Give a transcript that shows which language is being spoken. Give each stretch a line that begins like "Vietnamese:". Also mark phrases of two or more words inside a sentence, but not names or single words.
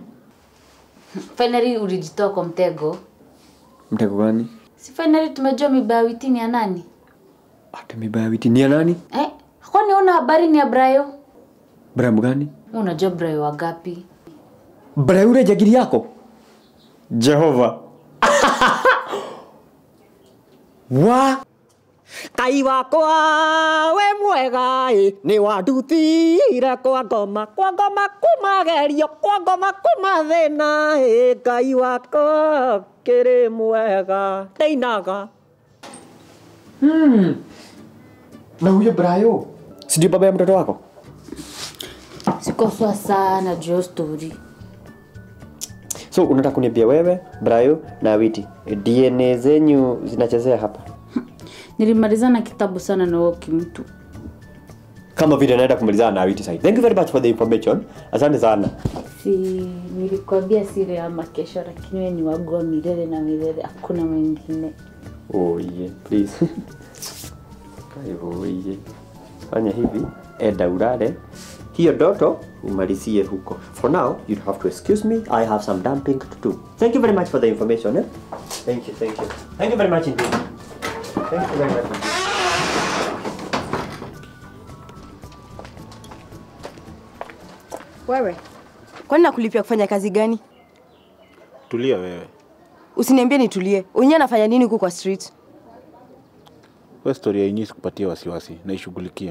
Swahili: Finally ulijitoa kwa mtego. Mtego gani? Si finally tumejua mibaya Awiti ni ya nani? Ate mibaya Awiti ni ya nani? Kwani una habari ni ya Brayo? Brayo gani? Unajua Brayo wagapi? Brayo ule jagiri yako? Jehova. Wa
Kikuyu: Kai wakwa we mwega ni wadutire kwa ngoma kumagerio kwa ngoma kumathina Kai wakwa kiri mwega ndeinaga.
Swahili: Na huyo Brayo si ndio baba ya mtoto wako? Sikoswa sana juu story. So unataka kuniambia wewe, Brayo na Awiti DNA zenyu zinachezea hapa? Nilimaliza na kitabu sana na huyo kimtu. Kama vile naenda kumalizana na Awiti sasa.
English: Thank you very much for the information.
Swahili: Asante sana. Si nilikwambia siri ya makesho lakini wewe ni wangu wa milele na milele, hakuna mwingine.
English: Oh yeah, please. Kaivo yeah.
Swahili: Fanya hivi, enda ulale. Hiyo ndoto umalizie huko.
English: For now, you have to excuse me. I have some dumping to do. Thank you very much for the information. Thank you. Thank you very much indeed. Thank you very much indeed.
Swahili: Wewe, kwani nakulipia kufanya kazi gani? Tulia wewe. Usiniambie nitulie. Unye anafanya nini huko kwa street? Wewe story yenyewe sikupatia wasiwasi na ishughulikia.